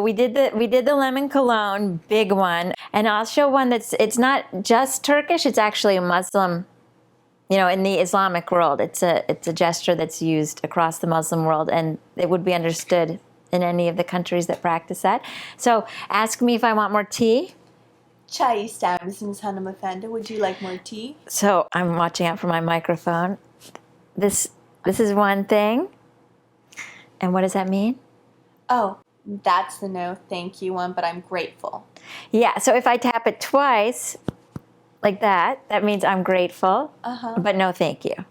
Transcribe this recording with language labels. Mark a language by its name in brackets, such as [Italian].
[English] We did the lemon cologne, big one, and I'll show one it's not just Turkish. It's actually a Muslim. In the Islamic world, it's a gesture that's used across the Muslim world, and it would be understood in any of the countries that practice that. So ask me if I want more tea. [Turkish] Çay ister misiniz hanımefendi? [English] Would you like more tea? So I'm watching out for my microphone. This is one thing. And what does that mean? Oh, that's the no thank you one, but I'm grateful. Yeah, so if I tap it twice, like that means I'm grateful, but no thank you.